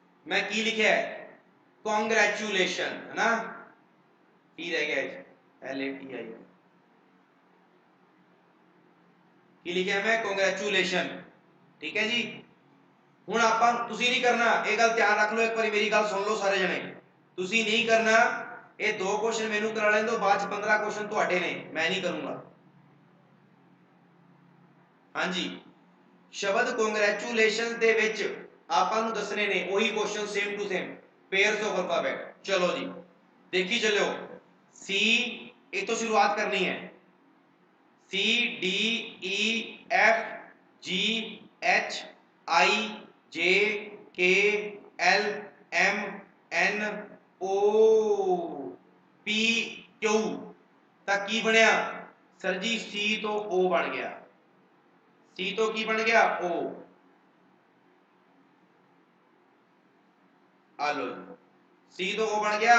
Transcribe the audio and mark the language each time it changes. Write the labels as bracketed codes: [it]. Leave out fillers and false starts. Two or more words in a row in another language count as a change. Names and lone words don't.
[pa] ਮੈਂ ਕੀ ਲਿਖਾ ਹੈ ਕਾਂਗ੍ਰੈਚੁਲੇਸ਼ਨ, ਹੈ ਨਾ, ਟੀ ਰਹਿ ਗਿਆ LATI, ਕੀ ਲਿਖਾ ਹੈ ਮੈਂ ਕਾਂਗ੍ਰੈਚੁਲੇਸ਼ਨ, ਠੀਕ ਹੈ ਜੀ। ਹੁਣ ਆਪਾਂ ਤੁਸੀਂ ਨਹੀਂ ਕਰਨਾ, ਇਹ ਗੱਲ ਧਿਆਨ ਰੱਖ ਲਓ, ਇੱਕ ਵਾਰੀ ਮੇਰੀ ਗੱਲ ਸੁਣ ਲਓ ਸਾਰੇ ਜਣੇ, ਤੁਸੀਂ ਨਹੀਂ ਕਰਨਾ, ਇਹ ਦੋ ਕੁਐਸਚਨ ਮੈਨੂੰ ਕਰਾ ਲੈਣ ਤੋਂ ਬਾਅਦ ਚ 15 ਕੁਐਸਚਨ ਤੁਹਾਡੇ ਨੇ, ਮੈਂ ਨਹੀਂ ਕਰੂੰਗਾ। ਹਾਂਜੀ, ਸ਼ਬਦ ਕੰਗ੍ਰੈਚੁਲੇਸ਼ਨ ਦੇ ਵਿੱਚ ਆਪਾਂ ਨੂੰ ਦੱਸਣੇ ਨੇ ਉਹੀ ਕੁਐਸਚਨ [en] same to same, pairs of alphabet. [pa] ਚਲੋ ਜੀ ਦੇਖੀ ਚੱਲਿਓ, C ਇਤੋਂ ਸ਼ੁਰੂਆਤ ਕਰਨੀ ਹੈ, [en] C D E F G H I J K L M N O P Q, [pa] ਤਾਂ ਕੀ ਬਣਿਆ ਸਰ ਜੀ, C ਤੋਂ O ਬਣ ਗਿਆ, C ਤੋਂ ਕੀ ਬਣ ਗਿਆ O, ਆ ਲੋ C ਤੋਂ O ਬਣ ਗਿਆ।